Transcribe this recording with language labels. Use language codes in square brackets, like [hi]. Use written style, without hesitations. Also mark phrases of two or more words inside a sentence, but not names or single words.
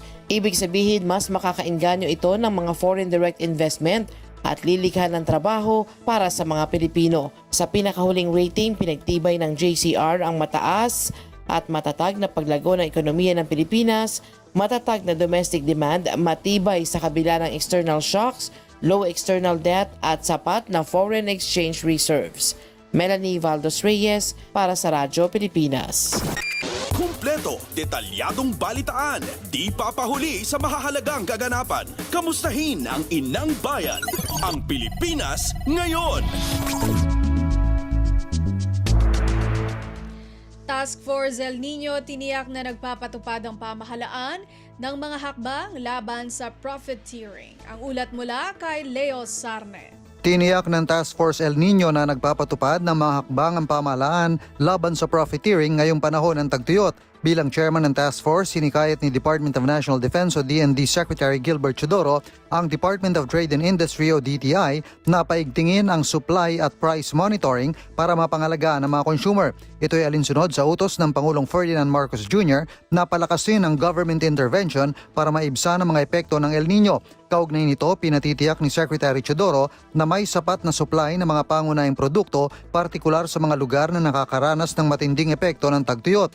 [tl] Ibig sabihin, mas makakainganyo ito ng mga [en] foreign direct investment [tl] at lilikha ng trabaho para sa mga Pilipino. Sa pinakahuling rating, pinagtibay ng JCR ang mataas at matatag na paglago ng ekonomiya ng Pilipinas, matatag na [en] domestic demand, [tl] matibay sa kabila ng [en] external shocks, low external debt [tl] at sapat na [en] foreign exchange reserves. [tl] Melanie Valdos Reyes para sa Radyo Pilipinas. Kumpleto, detalyadong balitaan, di papahuli sa mahahalagang kaganapan. Kamustahin ang inang bayan, ang Pilipinas ngayon. Task Force El Nino tiniyak na nagpapatupad ang pamahalaan ng mga hakbang laban sa profiteering. Ang ulat mula kay Leo Sarne. Tiniyak ng Task Force El Nino na nagpapatupad ng mga hakbang ang pamahalaan laban sa profiteering ngayong panahon ng tagtuyot. Bilang chairman ng [en] task force, [tl] sinikayat ni Department of National Defense o DND Secretary Gilbert Chodoro ang Department of Trade and Industry o DTI na paigtingin ang supply at [en] price monitoring [tl] para mapangalagaan ng mga consumer. Ito ay alinsunod sa utos ng Pangulong Ferdinand Marcos Jr. na palakasin ang [en] government intervention [tl] para maibsan ang mga epekto ng El Nino. Kaugnay nito, pinatitiyak ni Secretary Chodoro na may sapat na supply ng mga pangunahing produkto, partikular sa mga lugar na nakakaranas ng matinding epekto ng tagtuyot.